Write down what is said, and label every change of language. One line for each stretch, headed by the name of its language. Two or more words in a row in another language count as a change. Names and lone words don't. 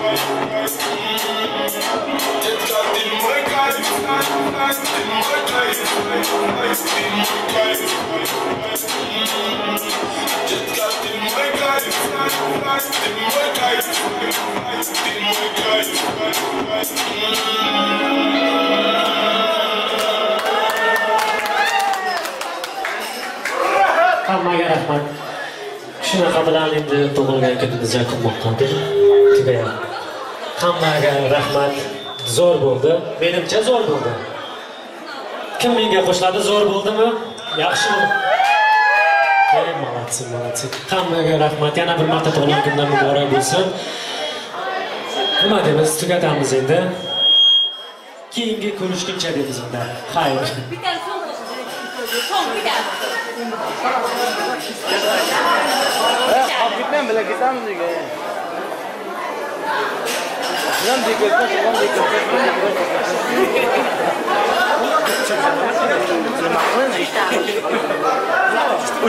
Russian: Детка, ты мой кайф. Ты мой кайф. Ты мой кайф. Детка, ты мой кайф. Ты мой кайф. Ты мой кайф.
Uzbek: Hammaga rahmat. Shunaqa bilan endi tug'ilgan kunimiz yakunmoqdadir. Tugayapti. Hammaga rahmat. Zo'r bo'ldi. Menimcha zo'r bo'ldi. Kim menga qo'shiladi? Zo'r bo'ldimi? Yaxshimi?
Russian: Молодцы, молодцы.
Uzbek: Hammaga rahmat. Yana bir marta tug'ilgan kunlar muborak bo'lsin. Nima deymiz? Tugatamiz endi. Keyingi ko'rishguncha deymiz unda. Xayr.
Turkish: Gitmem bile gitsem diye. Lan dikkat et, lan dikkat et.